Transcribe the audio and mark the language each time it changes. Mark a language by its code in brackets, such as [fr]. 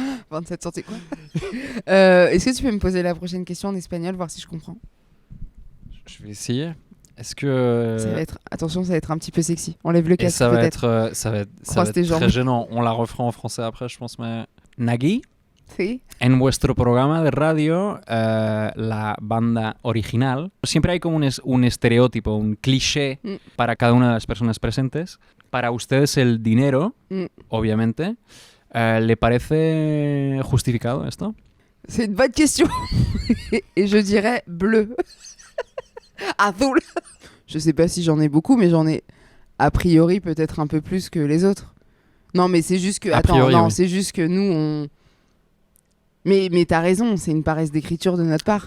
[fr] 27 c'est quoi? Est-ce que tu peux me poser la prochaine question en espagnol, voir si je comprends? Je vais essayer. Est-ce que... Attention, ça va être un petit peu sexy. Enlève le casque, ça va peut-être. ça va être très gênant. On la refera en français après, je pense. Mais... Nagui, [es] Sí. en vuestro programa de radio, la banda original, siempre hay como un estereotipo, un cliché para cada una de las personas presentes. Para ustedes el dinero, obviamente. ¿Le parece justificado esto? [fr] C'est une bonne question. Et je dirais bleu. Azul. Je sais pas si j'en ai beaucoup, mais j'en ai a priori peut-être un peu plus que les autres. Non, mais c'est juste que... c'est juste que nous, on... Mais t'as raison, c'est une paresse d'écriture de notre part.